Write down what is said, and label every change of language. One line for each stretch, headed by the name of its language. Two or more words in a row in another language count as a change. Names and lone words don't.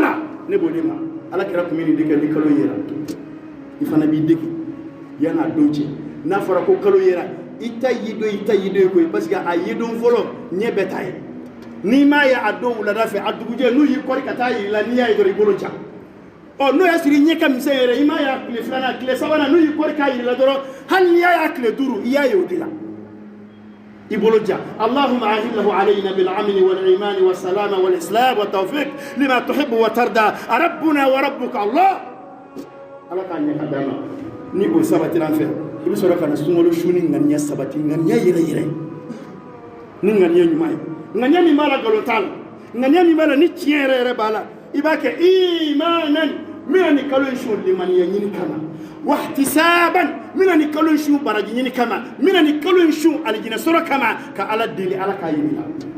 Bambara: ala ne b'o de ma Alakira tun bɛ nin de kɛ ni kalo yera i fana b'i degi yan'a don cɛ n'a fɔra ko kalo yera i ta yi don ye koyi parce que a ye don fɔlɔ ɲɛ bɛɛ ta ye n'i m'a ye a don wulada fɛ a dugujɛ n'u y'i kɔri ka taa yiri la n'i y'a ye dɔrɔn i bolo ja n'o y'a sɔrɔ i ɲɛ ka misɛn yɛrɛ i m'a ye a tile filanan tile sabanan n'u y'i kɔri k'a yiri la dɔrɔn hali n'i y'a ye a tile duuru i y'a ye o de la i bolo ja
Arabic: اللهم أهله علينا بالأمن والإيمان والسلامة والإسلام والتوفيق لما تحب وترضى ربنا وربك الله
Bambara: ala k'a ɲɛ ka d'a ma ni o sabatira an fɛ i bɛ sɔrɔ ka na sunkalo su ni ŋaniya sabati ŋaniya yɛrɛ ni ŋaniya ɲuman ye ŋaniya min b'a la nkalon t'a la ŋaniya min b'a la ni tiɲɛ yɛrɛ b'a la i b'a kɛ imanan n bɛna nin kalo in su limaniya ɲini kama wahtisaban n bɛna nin kalo in su baraji ɲini kama n bɛna nin kalo in su alijinɛ sɔrɔ kama ka ala deli ala k'a yiri la